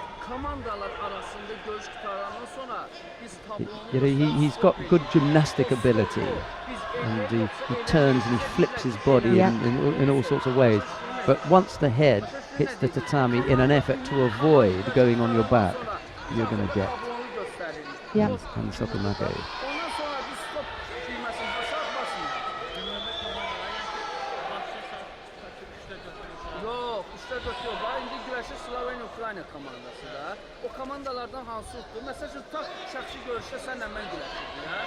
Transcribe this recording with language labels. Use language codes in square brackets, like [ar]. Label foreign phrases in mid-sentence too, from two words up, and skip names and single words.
[en] He's got good gymnastic ability, and he turns and he flips his body in all sorts of ways. But once the head hits the tatami in an effort to avoid going on your back, you're going to get and sokumake. [az] Slovenia Ukrayna komandası da. O komandalardan hansı utdu? Məsələn, tutaq şəxsi görüşdə sənlə mən güləşdik ya.